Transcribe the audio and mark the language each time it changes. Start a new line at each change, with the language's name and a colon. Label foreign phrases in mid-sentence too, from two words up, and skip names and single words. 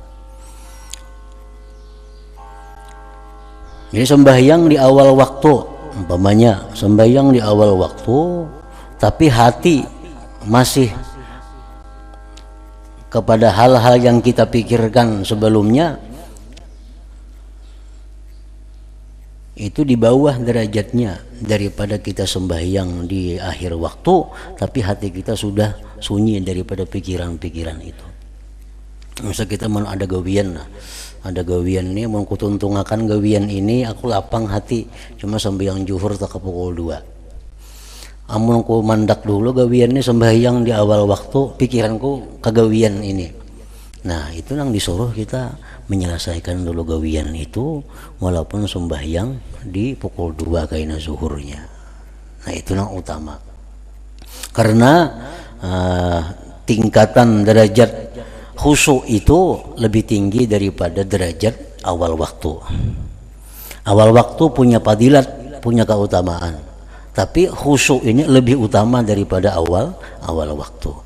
Indonesian: Jadi sembahyang di awal waktu, umpamanya sembahyang di awal waktu, tapi hati masih kepada hal-hal yang kita pikirkan sebelumnya, itu di bawah derajatnya daripada kita sembahyang di akhir waktu tapi hati kita sudah sunyi daripada pikiran-pikiran itu.
Banjar: Misal kita mau ada gawian, ada gawian nih, mau kutuntungakan gawian ini, aku lapang hati cuma sembahyang zuhur tak ke pukul 2. Amun ku mandak dulu gawian ini sembahyang di awal waktu, pikiranku kegawian ini.
Indonesian: Nah, itu yang disuruh kita menyelesaikan dulu gawian itu walaupun sembahyang di pukul 2 kaina zuhurnya. Nah, itu yang utama. Karena tingkatan derajat khusyuk itu lebih tinggi daripada derajat awal waktu. Awal waktu punya fadilat, punya keutamaan, tapi khusyuk ini lebih utama daripada awal waktu.